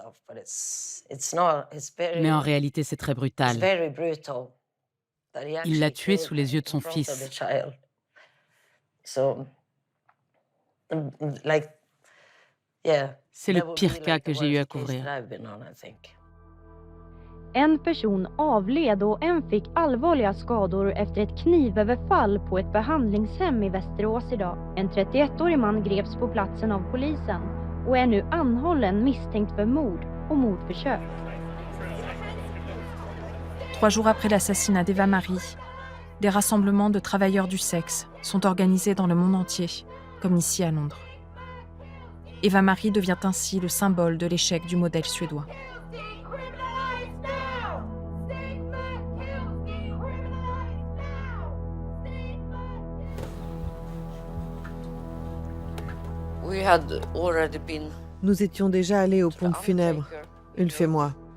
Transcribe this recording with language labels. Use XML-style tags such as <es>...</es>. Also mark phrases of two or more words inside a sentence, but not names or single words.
<fr>Mais en réalité, c'est très brutal. Il l'a tué sous les yeux de son fils. C'est le pire cas que j'ai eu à couvrir.</fr> <sv>En person avled och en fick allvarliga skador efter ett knivöverfall på ett behandlingshem i Västerås idag. En 31-årig man greps på platsen av polisen och är nu anhållen misstänkt för mord och mordförsök.</sv> <fr>3 jours après l'assassinat d'Eva Marie, des rassemblements de travailleurs du sexe sont organisés dans le monde entier, comme ici à Londres. Eva Marie devient ainsi le symbole de l'échec du modèle suédois. Nous étions déjà allés aux pompes funèbres, Ulf et moi.</fr>